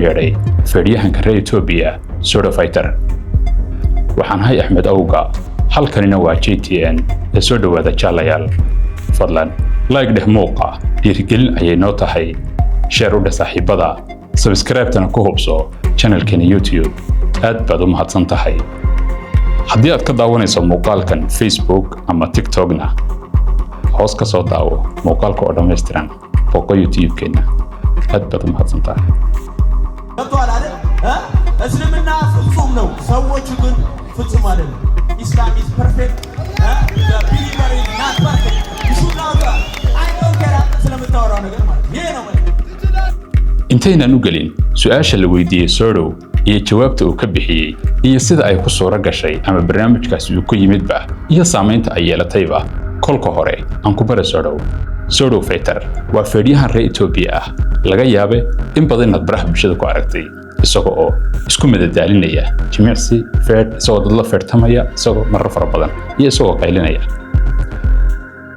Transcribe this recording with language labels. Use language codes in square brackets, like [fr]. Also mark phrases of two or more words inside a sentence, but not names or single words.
[so] yeedhay fadhiyahanka reer Itoobiya Soda Fighter waxaan hay Axmed Awga halkanina waa JTN ee soo dhawaada jaalayaal fadlan like dheh muuqa dhiirigelin ayay noo tahay share u dheh saaxiibada subscribe-tana ku hubso channelkeena YouTube aad baad u mahadsan tahay haddii aad ka daawanayso muuqaalkan Facebook ama TikTok-na hoos ka soo daawo muuqaalka oo dhammaystiran booqo YouTube-keena aad baad u mahadsan tahay [am] እስልምና ፍጹም ነው ሰዎች ግን ፍጹም አይደለም [en] Islam is perfect the believer is not perfect you should know that I don't care [am] ስለምታወራው ነገር ማለት ይሄ ነው [so] intaynan u gelin su'aasha la weydiiyay Sodo iyo jawaabta uu ka bixiyay iyo sida ay ku soo ragashay ama barnaamijkaasi uu ku yimidba iyo saameynta ay yeelatayba kolka hore aan ku bara Soda Fighter waa fadhiyahan reer Itoobiya ah laga yaabay in badan inaad baraha bulshada ku aragtay isagoo oo isku madadaalinaya jimicsi feed isagoo dad la feertamaya isagoo marar fara badan iyo isagoo qaylinaya waa